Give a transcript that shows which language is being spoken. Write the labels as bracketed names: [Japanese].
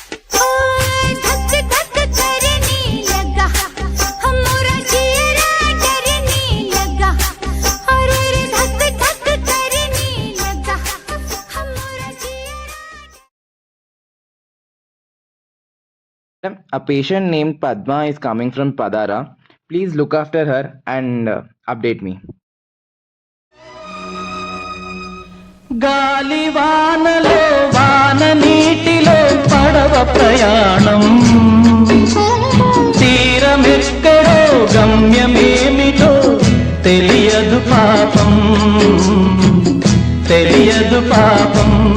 [Hindi] धक धक करने लगा हमारा चेहरा डरने लगा अरे धक धक करने लगा हमारा चेहरा। [English] A patient named Padma is coming from Padara. Please look after her and update me. [Telugu] గాలి వానలో వాన నీటిలో పడవ ప్రయాణం, తీరమెక్కడో గమ్యమేమిటో తెలియదు పాపం, తెలియదు పాపం.